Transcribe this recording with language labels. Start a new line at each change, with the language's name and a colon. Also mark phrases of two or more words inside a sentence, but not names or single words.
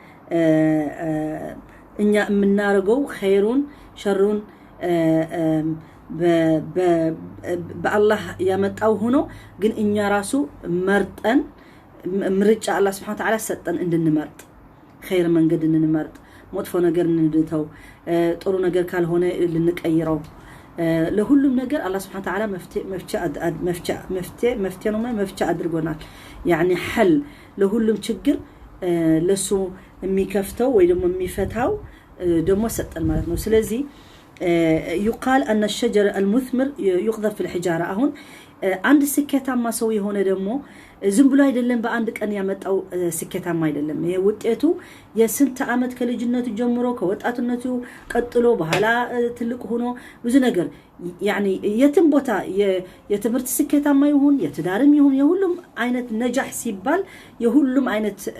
Amharic: እኛ የምናርገው ኸይሩን ሸሩን በአላህ ያመጣው ሆኖ ግን እኛ ራሱ መርጠን ምርጫ አላህ
Arabic: سبحانه وتعالى
Amharic: ሰጠን እንድንመርጥ ኸይር መንገድ እንድንመርጥ መጥፎ ነገር እንድንተው ጥሩ ነገር ካልሆነ ልንቀይረው ለሁሉም ነገር አላህ
Arabic: سبحانه وتعالى
Amharic: መፍትሄ ነው መፍትሄ አድርጎናል
Arabic: يعني حل
Amharic: ለሁሉም ችግር ለሱ የሚከፍተው ወይ ደግሞ የሚፈታው ደግሞ ሰጠን ማለት ነው ስለዚህ
Arabic: يقال ان الشجر المثمر يقذف في الحجاره
Amharic: አሁን አንድ ስኬታማ ሰው የሆነ ደግሞ ዝም ብሎ አይደለም በአንድ ቀን ያመጣው ስኬታማ አይደለም ይሄ ውጤቱ የስንት አመት ከልጅነቱ ጀምሮ ከወጣትነቱ ቀጥሎ በኋላ ትልቅ ሆኖ ብዙ ነገር يعني የትም ቦታ የትምህርት ስኬታማ ይሁን የትዳርም ይሁን የሁሉም አይነት ነጃህ ሲባል የሁሉም አይነት